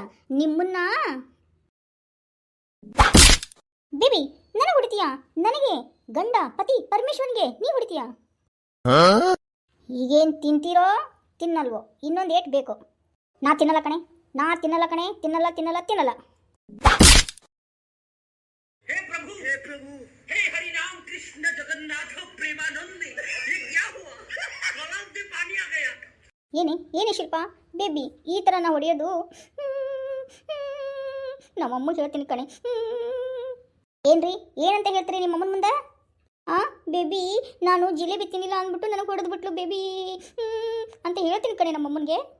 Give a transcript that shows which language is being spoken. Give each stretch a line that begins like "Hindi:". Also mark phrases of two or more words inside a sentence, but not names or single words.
Kannada: ನಿಮ್ಮನ್ನ ಬೇಬಿ, ನನಗೆ ಹೊಡಿತೀಯಾ? ನನಗೆ ಗಂಡ ಪತಿ ಪರಮೇಶ್ವರನ್ಗೆ ನೀವು ಹೊಡಿತೀಯಾ? ಈಗೇನು ತಿಂತೀರೋ ತಿನ್ನಲ್ವೋ? ಇನ್ನೊಂದು ಏಟ್ ಬೇಕು. ನಾ ತಿನ್ನಲ್ಲ ಕಣೆ, ತಿನ್ನಲ್ಲ.
Hindi: हे प्रभु हे हरि राम कृष्ण जगन्नाथ प्रेमानंद, ये क्या हुआ? गलाव में पानी आ गया।
Kannada: ಏನೇ ಶಿಲ್ಪ ಬೇಬಿ ಈ ಥರ ನಾ ಹೊಡೆಯೋದು? ನಮ್ಮಮ್ಮ ಹೇಳ್ತೀನಿ ಕಣೆ. ಏನ್ರಿ, ಏನಂತ ಹೇಳ್ತೀರಿ ನಿಮ್ಮಮ್ಮನ ಮುಂದೆ? ಬೇಬಿ, ನಾನು ಜಿಲೇಬಿ ತಿನ್ನಿಲ್ಲ ಅಂದ್ಬಿಟ್ಟು ನನಗೆ ಹೊಡೆದ್ಬಿಟ್ಲು ಬೇಬಿ ಅಂತ ಹೇಳ್ತೀನಿ ಕಣೆ ನಮ್ಮಮ್ಮನಿಗೆ.